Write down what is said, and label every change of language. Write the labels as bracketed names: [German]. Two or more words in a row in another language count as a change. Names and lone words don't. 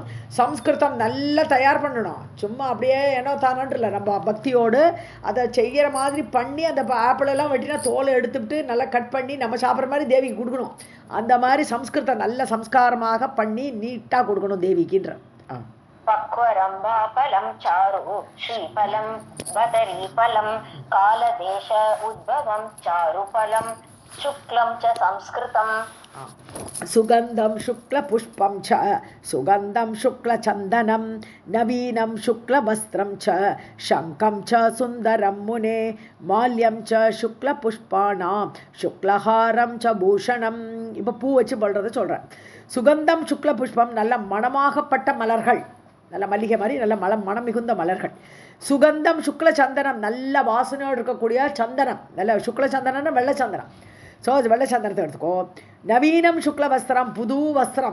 [Tamil] சம்ஸ்கிருதம் நல்லா தயார் பண்ணணும். சும்மா அப்படியே ஏனோ தானோன்ட்டு இல்லை, நம்ம பக்தியோடு அதை செய்கிற மாதிரி பண்ணி அந்த ஆப்பிளெல்லாம் வெட்டினா தோலை எடுத்துவிட்டு நல்லா கட் பண்ணி நம்ம சாப்பிட்ற மாதிரி தேவிக்கு கொடுக்கணும். அந்த மாதிரி சம்ஸ்கிருதம் நல்ல சம்ஸ்காரமாக பண்ணி நீட்டாக கொடுக்கணும் தேவிக்குன்ற. [Sanskrit] पक्वरम्बाफलं चारु श्रीफलं बदरीफलं कालदेश उद्भवं चारुफलं शुक्लं च संस्कृतं. सुगन्धं शुक्लपुष्पं च सुगन्धं शुक्लचन्दनं नवीनं शुक्लवस्त्रं च शङ्खं च सुन्दरं मुने माल्यं च शुक्लपुष्पाणां शुक्लहारं च பூஷணம். [Tamil] இப்போ பூ வச்சு படுறத சொல்கிறேன். சுகந்தம் சுக்லபுஷ்பம், நல்ல மணமாகப்பட்ட மலர்கள், நல்ல மல்லிகை மாதிரி நல்ல மனம் மிகுந்த மலர்கள். சுகந்தம் சுக்ல சந்தனம், நல்ல வாசனையோடு இருக்கக்கூடிய சந்தனம், நல்ல சுக்ல சந்தனம்னா வெள்ளை சந்தனம். ஸோ அது வெள்ளை சந்தனத்தை எடுத்துக்கோ. நவீனம் சுக்ல வஸ்திரம், புது வஸ்திரம்.